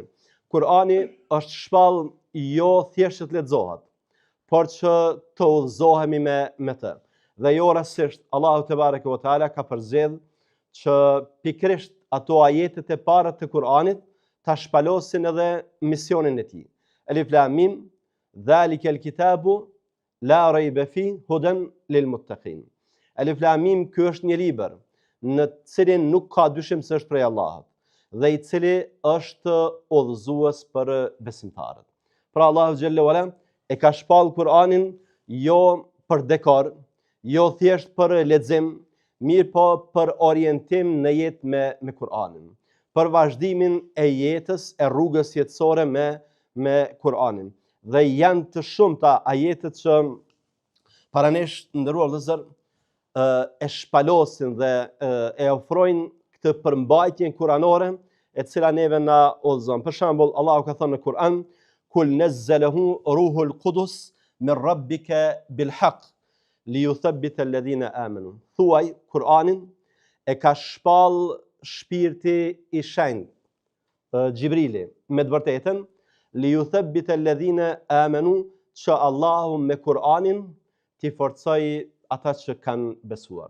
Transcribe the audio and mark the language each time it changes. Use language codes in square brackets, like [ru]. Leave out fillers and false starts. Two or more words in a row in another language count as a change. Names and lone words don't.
[sq] Kur'ani është shpall jo thjesht të lexohet, por që të udhëzohemi me të. Dhe jo rastësisht Allahu [ar] تبارك وتعالى [sq] ka përzgjedh që pikërisht ato ajetet e para të Kur'anit ta shpalosin edhe misionin e tij. [ar] الم ذلك الكتاب لا ريب فيه هدى للمتقين. الم, [sq] ky është një libër në të cilin nuk ka dyshim se është prej Allahut dhe i cili është udhëzues për besimtarët. Pra Allahu [ar] جل وعلا [sq] e ka shpall Kur'anin jo për dekor, jo thjesht për lexim, mirë po për orientim në jetë me Kur'anin, për vazhdimin e jetës, e rrugës jetësore me Kur'anin. Dhe janë të shumta ajetet që para nesh, nderuar vëllezër, e shpalosin dhe e ofrojnë këtë përmbajtjen kuranore e cila neve na udhëzon. Për shembull, Allahu ka thënë në Kur'an: [ar] "قل نزله روح القدس من ربك بالحق ليثبت الذين آمنوا." [sq] Thuaj, Kur'anin e ka shpall shpirti i shenjtë, Xhibrili, me të vërtetën, [ar] ليثبت الذين آمنوا, [sq] që Allahu me Kur'anin t'i forcoj ata që kanë besuar.